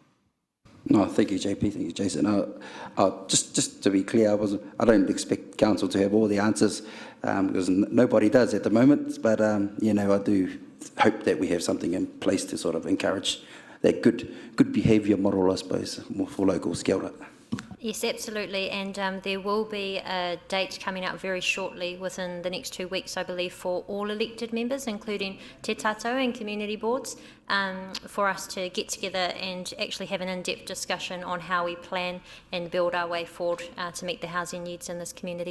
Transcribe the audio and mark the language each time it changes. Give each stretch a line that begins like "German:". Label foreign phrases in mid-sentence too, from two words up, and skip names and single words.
English: No, thank you, JP. Thank you, Jason. Just to be clear, I don't expect council to have all the answers, because nobody does at the moment. But I do hope that we have something in place to sort of encourage that good behaviour model, I suppose, more for locals.
Māori: Kia ora.
English: Yes, absolutely, and there will be a date coming out very shortly, within the next 2 weeks, I believe, for all elected members, including Te Tātou and community boards, for us to get together and actually have an in-depth discussion on how we plan and build our way forward to meet the housing needs in this community.